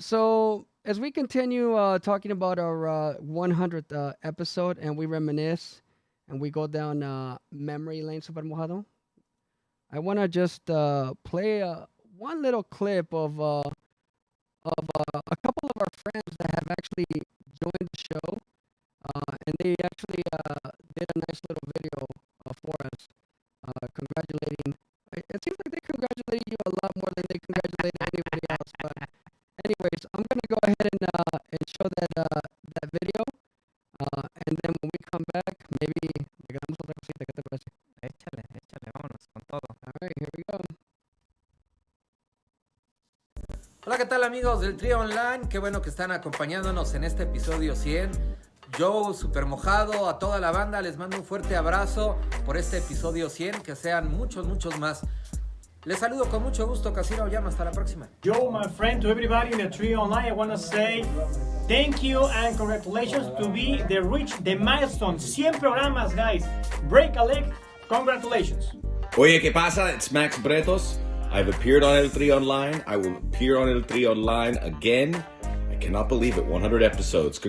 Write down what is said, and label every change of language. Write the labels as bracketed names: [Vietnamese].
[English] So as we continue talking about our 100th episode and we reminisce and we go down memory lane, Super Mojado, I want to just play one little clip of a couple of our friends that have actually joined the show, and they actually did a nice little video for us, congratulating. It seems like they congratulated you a lot more than they congratulated anybody else. But anyways, I'm gonna go ahead and show that video, and then when we come back, maybe [Spanish] le grabamos otra cosita. ¿Qué te parece? Échale, échale, vámonos con todo. [English] All right, here we go. [Spanish] Hola, ¿qué tal amigos del Trío Online? Qué bueno que están acompañándonos en este episodio 100. Joe, Super Mojado, a toda la banda, les mando un fuerte abrazo por este episodio 100, que sean muchos, muchos más. Les saludo con mucho gusto, Casino Llano, hasta la próxima. [English] Joe, my friend, to everybody in the Trio Online, I want to say thank you and congratulations to reach the milestone. [Spanish] 100 programas, [English] guys. Break a leg, congratulations. [Spanish] Oye, ¿qué pasa? [English] It's Max Bretos. I've appeared on El Trio Online. I will appear on El Trio Online again. I cannot believe it. 100 episodes.